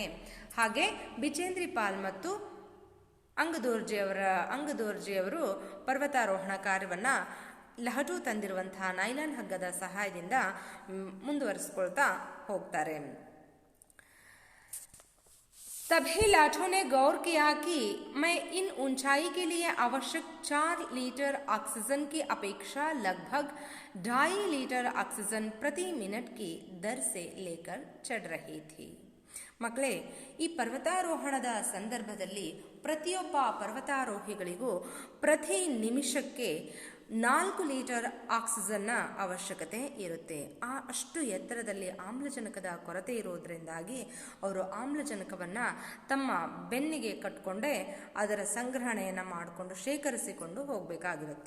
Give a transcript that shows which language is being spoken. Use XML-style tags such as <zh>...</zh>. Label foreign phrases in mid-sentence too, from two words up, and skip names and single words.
<kn>ಹಾಗೆ ಬಿಚೇಂದ್ರಿ ಪಾಲ್ ಮತ್ತು ಅಂಗದೋರ್ಜಿಯವರು ಪರ್ವತಾರೋಹಣ ಕಾರ್ಯವನ್ನು ಲಹಟು ತಂದಿರುವಂತಹ ನೈಲಾನ್ ಹಗ್ಗದ ಸಹಾಯದಿಂದ ಮುಂದುವರಿಸ್ಕೊಳ್ತಾ ಹೋಗ್ತಾರೆ.</kn> <hi>तभी लाठों ने गौर किया कि मैं इन ऊंचाई के लिए आवश्यक 4 लीटर ऑक्सीजन की अपेक्षा लगभग 2.5 लीटर ऑक्सीजन प्रति मिनट की दर से लेकर चढ़ रही थी.</hi> <kn>ಮಕ್ಕಳೇ, ಈ ಪರ್ವತಾರೋಹಣದ ಸಂದರ್ಭದಲ್ಲಿ ಪ್ರತಿಯೊಬ್ಬ ಪರ್ವತಾರೋಹಿಗಳಿಗೂ ಪ್ರತಿ ನಿಮಿಷಕ್ಕೆ 4 ಲೀಟರ್ ಆಕ್ಸಿಜನ್ನ ಅವಶ್ಯಕತೆ ಇರುತ್ತೆ. ಅಷ್ಟು ಎತ್ತರದಲ್ಲಿ ಆಮ್ಲಜನಕದ ಕೊರತೆ ಇರೋದ್ರಿಂದಾಗಿ ಅವರು ಆಮ್ಲಜನಕವನ್ನು ತಮ್ಮ ಬೆನ್ನಿಗೆ ಕಟ್ಕೊಂಡೇ ಅದರ ಸಂಗ್ರಹಣೆಯನ್ನು ಮಾಡಿಕೊಂಡು ಶೇಖರಿಸಿಕೊಂಡು ಹೋಗಬೇಕಾಗಿರುತ್ತೆ.</kn>